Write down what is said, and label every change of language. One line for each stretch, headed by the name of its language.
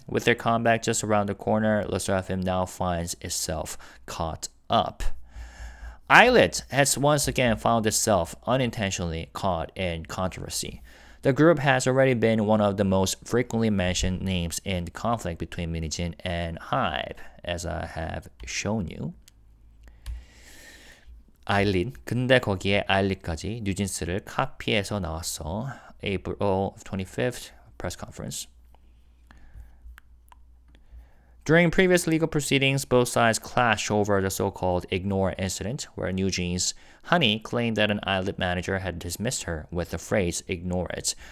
English: With their comeback just around the corner, 르세라핌 now finds itself caught up. ILLIT has once again found itself unintentionally caught in controversy. The group has already been one of the most frequently mentioned names in the conflict between NewJeans and HYBE, as I have shown you.
Korean: ILLIT, 근데 거기에 ILLIT까지 뉴진스를 카피해서 나왔어.
English: April 25th press conference. During previous legal proceedings, both sides clashed over the so-called ignore incident, where NewJeans' Honey claimed that an ILLIT manager had dismissed her with the phrase ignore it.